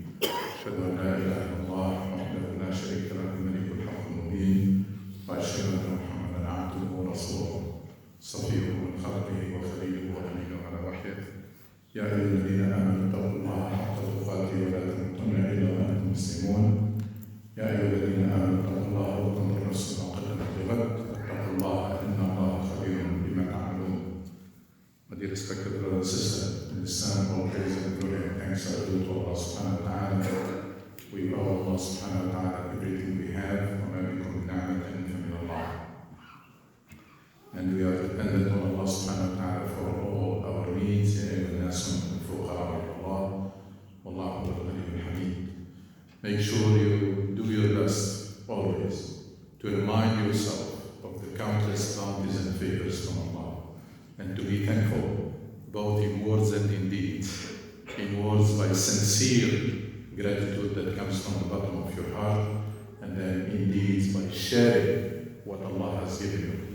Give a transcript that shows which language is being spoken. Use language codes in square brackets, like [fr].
[ar] أشهد أن لا إله إلا الله وحده لا شريك له الملك الحق المبين، وأشهد أن محمدا عبده ورسوله صفيه من خلقه وخليله وأمينه على وحيه. يا أيها الذين آمنوا اتقوا الله حق تقاته ولا تموتن إلا وأنتم مسلمون. يا أيها الذين آمنوا اتقوا الله وتنظر نفس ما قدمت لغد. اتقوا الله إن الله خبير بما تعملون. [en] My dear respected brothers and sisters in Islam, all praise and glory and thanks are due to Allah subhanahu wa ta'ala. We owe Allah subhanahu wa ta'ala everything we have, [ar] وما بكم من نعمة فمن الله. [en] And we are dependent on Allah subhanahu wa ta'ala for all our needs. [ar] يا أيها الناس أنتم الفقراء إلى الله والله هو الغني الحميد. [en] Make sure you do your best always to remind yourself of the countless bounties and favors from Allah, and to be thankful both in words and in deeds. In words by sincere gratitude that comes from the bottom of your heart, and then in deeds by sharing what Allah has given you.